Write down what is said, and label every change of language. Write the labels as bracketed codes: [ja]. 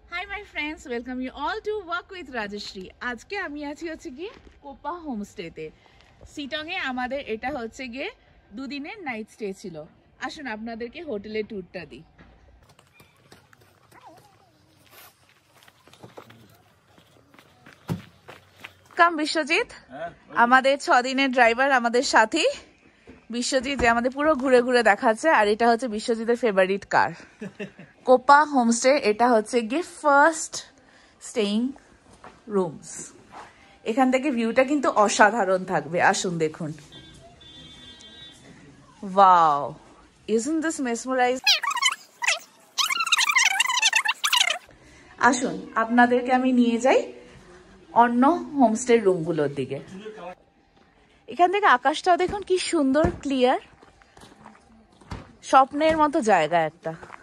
[en] Hi friends, welcome you all to Walk with Rajeshri. [bn] আজকে আমি আছি হচ্ছে গিয়ে কোপা হোমস্টেতে। সিটংয়ে আমাদের এটা হচ্ছে গিয়ে দুদিনের নাইট স্টে ছিল। আসুন আপনাদেরকে হোটেলের ট্যুরটা দিই। কাম বিশ্বজিৎ, আমাদের 6 দিনের ড্রাইভার আমাদের সাথী বিশ্বজিৎ, যে আমাদের পুরো ঘুরে ঘুরে দেখাচ্ছে। আর এটা হচ্ছে বিশ্বজিতের ফেভারিট কার, কোপা হোমস্টে। এটা হচ্ছে গিয়ে ফার্স্ট স্টেইং রুমস। এখান থেকে ভিউটা কিন্তু অসাধারণ থাকবে, আসুন দেখুন। [en] Wow, isn't this mesmerizing? [bn] আসুন আপনাদেরকে আমি নিয়ে যাই অন্য হোমস্টে রুমগুলোর দিকে। এখান থেকে আকাশটাও দেখুন কি সুন্দর ক্লিয়ার, স্বপ্নের মতো জায়গা একটা।